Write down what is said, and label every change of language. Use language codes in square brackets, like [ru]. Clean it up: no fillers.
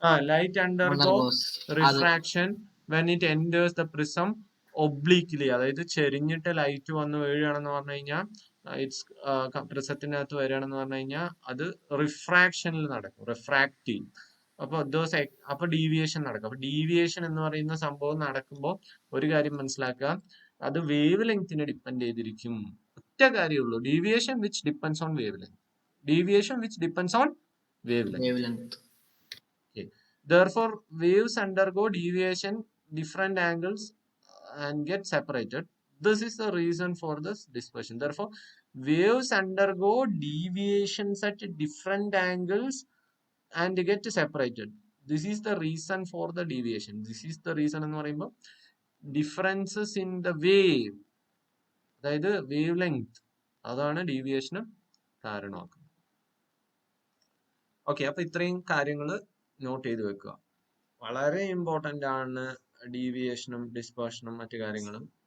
[en] light undergoes refraction when it enters the prism obliquely, [ml] അതായത് ചെരിഞ്ഞിട്ട് light വന്ന് വീഴുകയാണെന്ന് പറഞ്ഞു കഴിഞ്ഞാൽ, പ്രിസത്തിനകത്ത് വരികയാണെന്ന് പറഞ്ഞു കഴിഞ്ഞാൽ അത് റിഫ്രാക്ഷനിൽ നടക്കും, റിഫ്രാക്റ്റീവ്. അപ്പൊ ഡീവിയേഷൻ നടക്കും. അപ്പൊ ഡീവിയേഷൻ എന്ന് പറയുന്ന സംഭവം നടക്കുമ്പോൾ ഒരു കാര്യം മനസ്സിലാക്കുക, അത് വേവ് ലെങ്തിനെ ഡിപ്പെൻഡ് ചെയ്തിരിക്കും. ഒറ്റ കാര്യമുള്ളൂ, [en] Deviation which depends on wavelength. Deviation which depends on wavelength. wavelength. Okay. Therefore, waves undergo deviation, different angles, and get separated. This is the reason for this dispersion. Therefore, waves undergo deviations at different angles and get separated. This is the reason for the deviation. This is the reason [ml] എന്ന് പറയുമ്പോൾ [en] differences in the wave, [ml] അതായത് wave length, അതാണ് ഡീവിയേഷന് കാരണമാക്കുന്നത്. Okay, അപ്പൊ ഇത്രയും കാര്യങ്ങൾ not ചെയ്ത് വെക്കുക. വളരെ ഇമ്പോർട്ടൻ്റ് ആണ് ഡീവിയേഷനും ഡിസ്പേർഷനും മറ്റു കാര്യങ്ങളും.